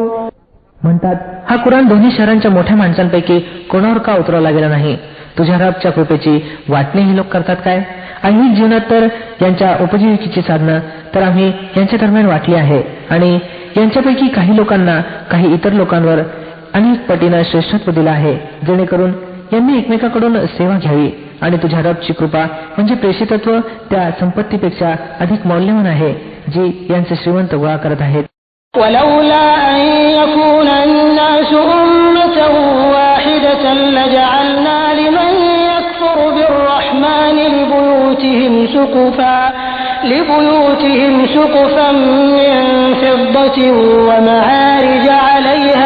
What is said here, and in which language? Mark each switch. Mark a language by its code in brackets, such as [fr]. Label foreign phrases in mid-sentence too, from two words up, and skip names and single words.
[mr] म्हणतात हा कुराण दोन्ही शहरांच्या मोठ्या माणसांपैकी कोणावर का उतरवला गेला नाही? तुझ्या रबच्या कृपेची वाटणी ही लोक करतात काय? ऐहिक जीवनात तर यांच्या उपजीविकेची साधनं तर आम्ही यांच्या दरम्यान वाटली आहे आणि यांच्यापैकी काही लोकांना काही इतर लोकांवर अनेक पटीनं श्रेष्ठत्व दिलं आहे जेणेकरून यांनी एकमेकाकडून सेवा घ्यावी. आणि तुझ्या रबची कृपा म्हणजे प्रेषितत्व त्या संपत्तीपेक्षा अधिक मौल्यवान आहे जी यांचे श्रीमंत गोळा करत आहेत. [ar] ولولا أن يكون الناس أمة واحدة لجعلنا لمن يكفر بالرحمن لبيوتهم سقفا من فضة ومعارج عليها